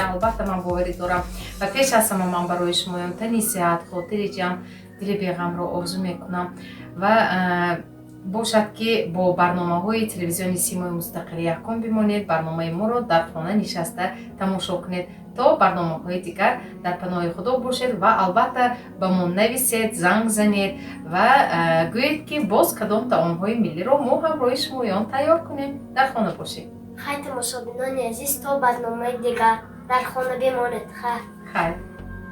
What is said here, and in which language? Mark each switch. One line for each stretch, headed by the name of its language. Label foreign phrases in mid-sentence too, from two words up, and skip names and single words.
Tajik: албатта ман боварӣ дорам ва пеш аз ҳама ман барои шумоям тани сеҳат, хотири ҷамъ, дили беғамро орзу мекунам ва бошад ки бо барномаҳои телевизиони Симои Мустақили якум бимонед. барномаи моро дар хона нишаста тамошо кунед. то барномаҳои дигар дар паноҳи худо бошед ва албатта ба мо нависед, занг занед ва гӯед ки боз кадом таомҳои миллиро мо ҳамроҳи шумо ён тайёр кунем. дар хона бошед.
Persian: خیر تماشابینان عزیز تا برنامه دیگر در خانه بمانید. خیر.